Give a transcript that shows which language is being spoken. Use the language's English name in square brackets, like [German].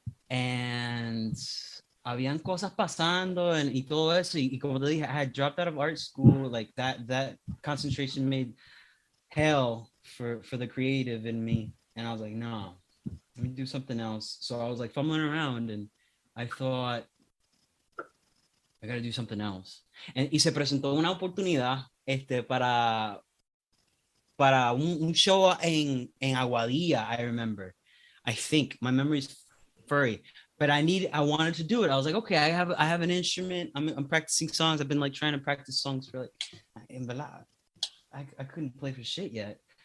[Spanish] And habían cosas pasando y todo eso. Y como te dije, [English] I had dropped out of art school. Like that concentration made hell for the creative in me. And I was like, no, let me do something else. So I was like fumbling around and I thought, I gotta do something else. [Spanish] Y se presentó una oportunidad para un show en Aguadilla, I remember. [English] I think my memory's furry, but I wanted to do it. I was like, okay, I have an instrument. I'm practicing songs. I've been like trying to practice songs for like, I couldn't play for shit yet.